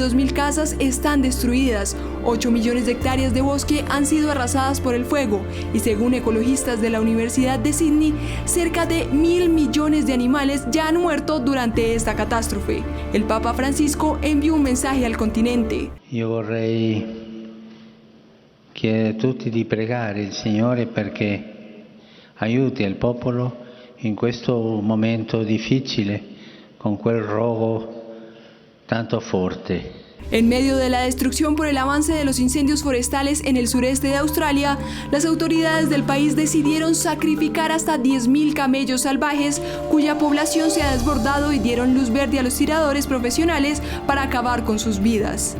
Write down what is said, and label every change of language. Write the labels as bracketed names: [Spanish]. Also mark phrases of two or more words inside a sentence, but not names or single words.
[Spanish] Casi 2.000 casas están destruidas. 8 millones de hectáreas de bosque han sido arrasadas por el fuego y según ecologistas de la Universidad de Sydney, cerca de 1.000 millones de animales ya han muerto durante esta catástrofe. El Papa Francisco envió un mensaje al continente. [Italian] Io vorrei chiedere a tutti di pregare il Signore perché aiuti il popolo in questo momento difficile con quel rogo tanto forte. [Spanish] En medio de la destrucción por el avance de los incendios forestales en el sureste de Australia, las autoridades del país decidieron sacrificar hasta 10.000 camellos salvajes, cuya población se ha desbordado, y dieron luz verde a los tiradores profesionales para acabar con sus vidas.